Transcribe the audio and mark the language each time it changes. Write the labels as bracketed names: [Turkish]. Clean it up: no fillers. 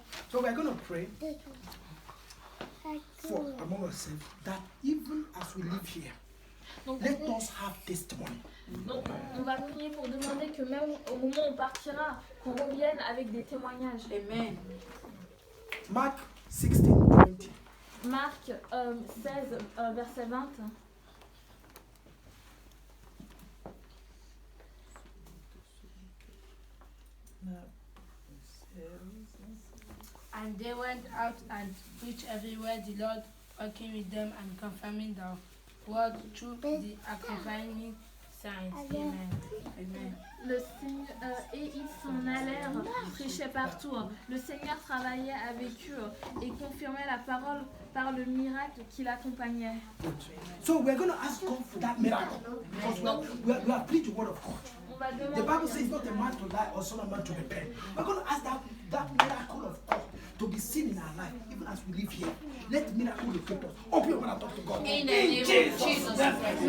[English] So we're going to pray for among ourselves that even as we live here, let us have testimony. [French] Donc, on va prier pour demander que même au moment où on partira, qu'on revienne avec des témoignages. [English] Amen. Mark 16:20. [French] Marc 16, verset 20. [English] And they went out and preached everywhere, the Lord working with them and confirming the word through the accompanying signs. Amen. Amen. [French] Et ils s'en allèrent, prêchaient partout. Le Seigneur travaillait avec eux et confirmait la parole par le miracle qui l'accompagnait. [English] So we're going to ask God for that miracle. Because we are preaching the word of God. The Bible says not a man to lie or son of man to repent. We're going to ask that miracle of God to be seen in our life, even as we live here. Let the miracle locate us. Open your mouth and talk to God. In Jesus' name.